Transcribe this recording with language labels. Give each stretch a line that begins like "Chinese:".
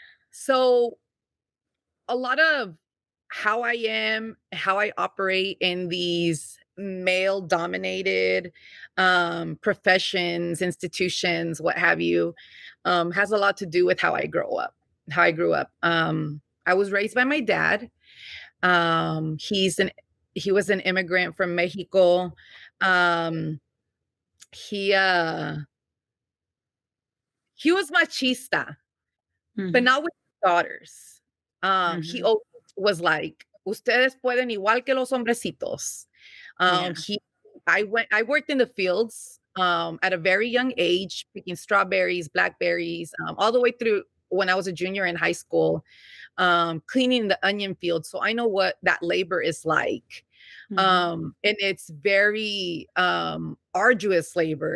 English: So, a lot of how I am, how I operate in these male-dominated, professions, institutions, what have you, has a lot to do with how I grew up. I was raised by my dad. He's an he was an immigrant from Mexico. Um, he, uh he was machista, but Mhm. not with his daughters. He Mhm.
Spanish: always was like, "Ustedes pueden igual que los hombrecitos."
English: Yeah. He I worked in the fields, at a very young age, picking strawberries, blackberries, all the way through when I was a junior in high school, cleaning the onion field, so I know what that labor is like. Mhm. And it's very, arduous labor.